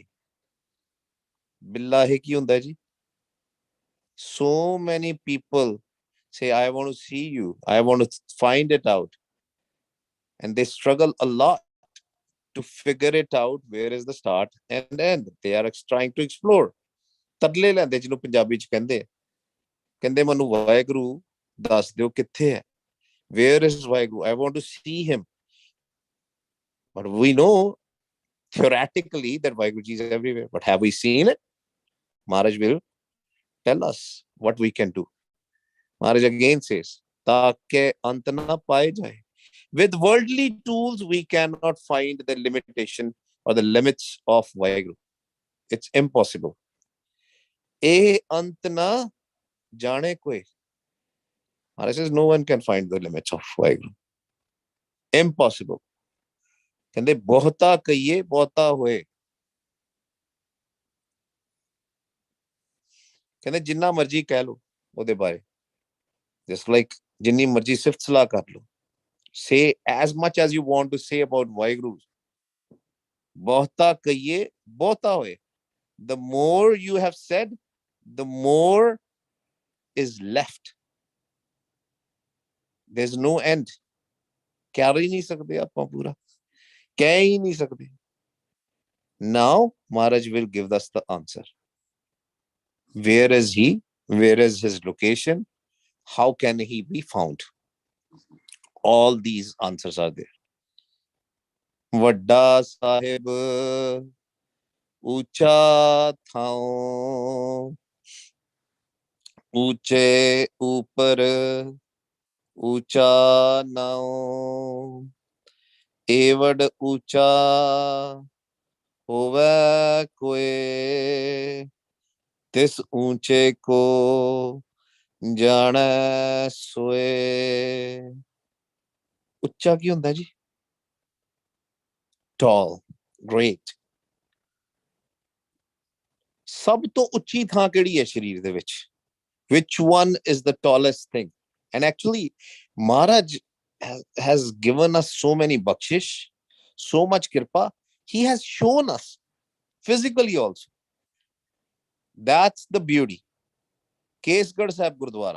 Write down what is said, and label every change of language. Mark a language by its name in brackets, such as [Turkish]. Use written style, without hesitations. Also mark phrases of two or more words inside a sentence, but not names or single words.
[Punjabi] ਬਿਲਾਹੀ ਕੀ ਹੁੰਦਾ ਜੀ? [English] So many people say, I want to see you. I want to find it out. And they struggle a lot to figure it out. Where is the start and end? They are trying to explore. [Punjabi] ਤਰਲੇ ਲੈਂਦੇ ਜਿਹਨੂੰ ਪੰਜਾਬੀ ਚ ਕਹਿੰਦੇ ਮੈਨੂੰ ਵਾਹਿਗੁਰੂ ਦੱਸ ਦਿਓ ਕਿੱਥੇ ਹੈ [English] where is Vaheguru? I want to see him. But we know theoretically that Vaheguruji is everywhere. But have we seen it? Maharaj will tell us what we can do. Maharaj again says, [Punjabi] ਤਾਕੇ ਅੰਤ ਨਾ ਪਾਏ ਜਾਏ. [English] With worldly tools, we cannot find the limitation or the limits of Vaheguru. It's impossible. [Punjabi] ਏਹ ਅੰਤ ਨਾ ਜਾਣੇ ਕੋਈ. [English] Maharaj says, no one can find the limits of Vaheguru. [Punjabi] Impossible. ਕਹਿੰਦੇ ਬਹੁਤਾ ਕਹੀਏ ਬਹੁਤਾ ਹੋਏ ਕਹਿੰਦੇ ਜਿੰਨਾ ਮਰਜ਼ੀ ਕਹਿ ਲੋ ਉਹਦੇ ਬਾਰੇ [English] just like [Punjabi] ਜਿੰਨੀ ਮਰਜ਼ੀ ਸਿਫ਼ਤ ਸਲਾਹ ਕਰ ਲੋ, [English] say as much as you want to say about waheguru, [Punjabi] ਬਹੁਤਾ ਕਹੀਏ ਬਹੁਤਾ ਹੋਏ. [English] The more you have said, the more is left. There's no end. [Hindi] कह ही नहीं सकते आप पूरा, कह ही नहीं सकते. [English] Now Maharaj will give us the answer. Where is he? Where is his location? How can he be found? All these answers are there. [Punjabi] ਵੱਡਾ ਸਾਹਿਬ ਉੱਚਾ ਥਾਓ, ਉੱਚੇ ਉਪਰ ਉੱਚਾ ਨਾਓ, ਏਵਡ ਉੱਚਾ ਹੋਵੇ ਕੋਇ, ਤਿਸ ਉੱਚੇ ਕੋ ਜਾਣਾ ਸੋਇ. ਉੱਚਾ ਕੀ ਹੁੰਦਾ ਜੀ? [English] Tall, great. [Punjabi] ਸਭ ਤੋਂ ਉੱਚੀ ਥਾਂ ਕਿਹੜੀ ਹੈ ਸਰੀਰ ਦੇ ਵਿੱਚ? [English] Which one is the tallest thing? And actually, Maharaj has given us so many bakshish, so much kirpa. He has shown us physically also. That's the beauty. Kesgarh Sahib Gurdwara.